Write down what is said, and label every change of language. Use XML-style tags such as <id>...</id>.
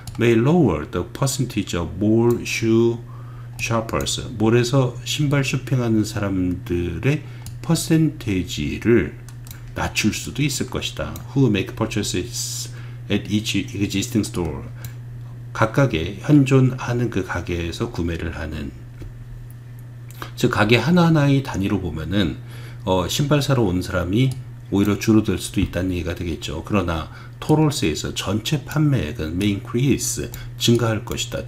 <en>may lower the percentage of mall shoe shoppers.</en> <ko>몰에서 신발 쇼핑하는 사람들의 퍼센테이지를 낮출 수도 있을 것이다.</ko> <en>who make purchases at each existing store.</en> <ko>각각의 현존하는 그 가게에서 구매를 하는, 즉 가게 하나하나의 단위로 보면은 신발 사러 온 사람이 오히려 줄어들 수도 있다는 얘기가 되겠죠. 그러나 토럴스에서 전체 판매액은</ko> <en>may increase,</en> <ko>증가할 것이다.</ko>